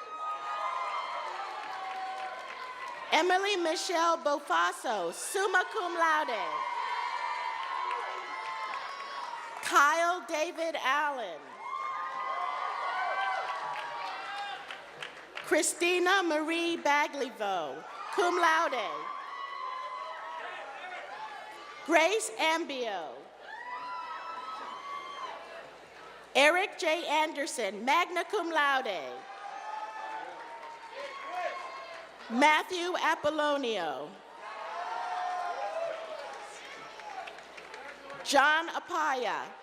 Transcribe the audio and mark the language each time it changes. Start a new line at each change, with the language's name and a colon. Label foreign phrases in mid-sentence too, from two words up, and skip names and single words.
English: Emily Michelle Bofaso,
Latin: summa cum laude.
English: Kyle David Allen. Christina Marie Baglivo,
Latin: cum laude.
English: Grace Ambio. Eric J. Anderson,
Latin: magna cum laude.
English: Matthew Apollonio. John Apaya.